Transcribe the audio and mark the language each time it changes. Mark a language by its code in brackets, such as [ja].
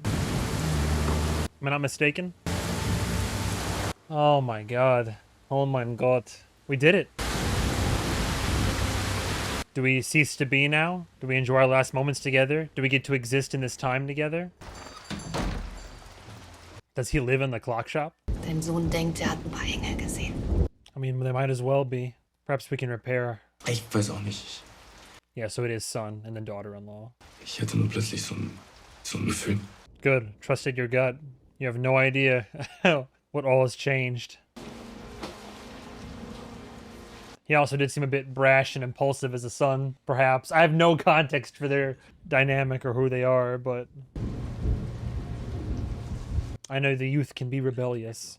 [en] Am I not mistaken? Oh my god. Oh my god. We did it. Do we cease to be now? Do we enjoy our last moments together? Do we get to exist in this time together? Does he live in the clock shop? [de] Dein Sohn denkt, hat ein paar Engel gesehen. [en] I mean, they might as well be. Perhaps we can repair. [de] Ich weiß auch nicht. [en] Yeah, so it is son and then daughter-in-law. [de] Ich hatte nur plötzlich so ein Gefühl. [en] Good. Trusted your gut. You have no idea what all has changed. He also did seem a bit brash and impulsive as a son, perhaps. I have no context for their dynamic or who they are, but I know the youth can be rebellious.